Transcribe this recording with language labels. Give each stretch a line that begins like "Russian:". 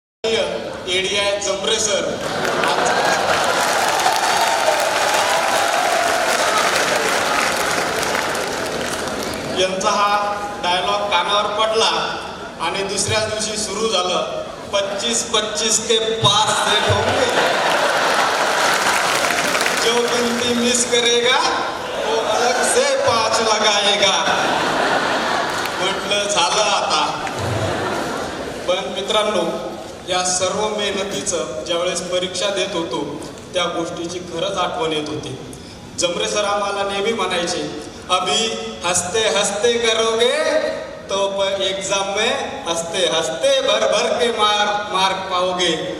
Marathi: ADI जमरे sir यांचा हा dialogue कानावर पडला आणि दुसऱ्या दिवशी सुरू झालं
Hindi: 25-25 के पास सेट होंगे. जो गिनती मिस करेगा वो अलग से 5 लगाएगा.
Marathi: म्हटलं झालं आता. पण मित्रांनो, या सर्व मेहनतीचं ज्यावेळेस परीक्षा देत होतो त्या गोष्टीची खरंच आठवण येत होती. जमरे सर आम्हाला नेहमी म्हणायचे,
Hindi: अभी हसते हसते करोगे तो एग्जाम में हसते हसते भर भर के मार्क पाओगे.